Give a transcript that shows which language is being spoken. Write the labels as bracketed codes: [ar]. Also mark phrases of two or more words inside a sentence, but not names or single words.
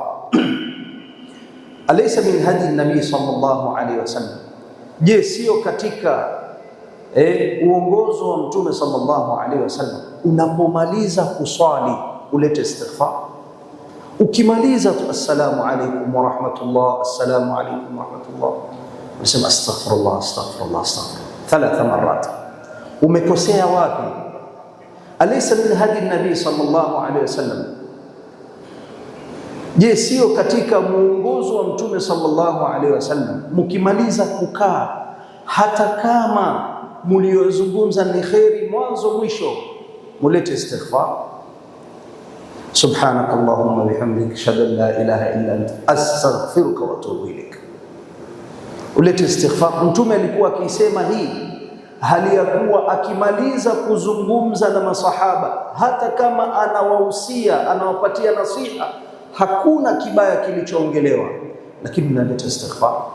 [ar] أليس من هدي النبي صلى الله عليه وسلم, [sw] je, sio katika uongozo wa Mtume [ar] صلى الله عليه وسلم [sw] unapomaliza kuswali ulete istighfar? Ukimaliza tu [ar] السلام عليكم ورحمة الله, السلام عليكم ورحمة الله, unasema أستغفر الله أستغفر الله أستغفر الله 3 marat. [sw] Umekosea wapi? [ar] أليس من هدي النبي صلى الله عليه وسلم, [sw] je, sio katika muongozo wa Mtume [ar] صلى الله عليه وسلم [sw] mkimaliza kukaa, hata kama mliozungumza ni khairi mwanzo mwisho, mulete istighfar? [ar] سبحانك اللهم وبحمدك أشهد أن لا إله إلا أنت أستغفرك وأتوب إليك. [sw] Ulete istighfar. Mtume alikuwa akisema hii hali ya kuwa akimaliza kuzungumza na masahaba, hata kama anawahusia, anawapatia nasiha, hakuna kibaya kilichoongelewa, lakini naleta istighfar.